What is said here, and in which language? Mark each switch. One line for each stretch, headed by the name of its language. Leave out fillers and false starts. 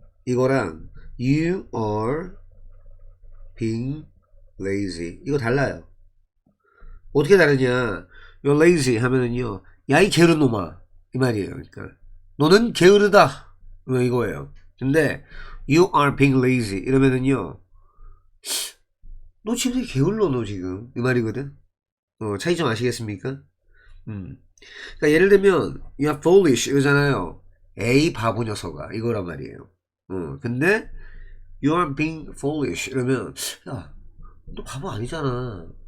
Korean: 이거랑
English: you are being lazy.
Korean: 이거 달라요. 어떻게 다르냐?
English: You're lazy
Korean: 하면은요. 야, 이 게으른 놈아. 이 말이에요. 그러니까 너는 게으르다. 이거예요. 근데
English: you are being lazy
Korean: 이러면은요. 너 지금 되게 게을러 너 지금. 이 말이거든. 차이 좀 아시겠습니까? 그러니까 예를 들면
English: you are foolish
Korean: 이거잖아요. 에이 바보 녀석아 이거란 말이에요. 근데
English: you are being foolish
Korean: 이러면 야, 너 바보 아니잖아.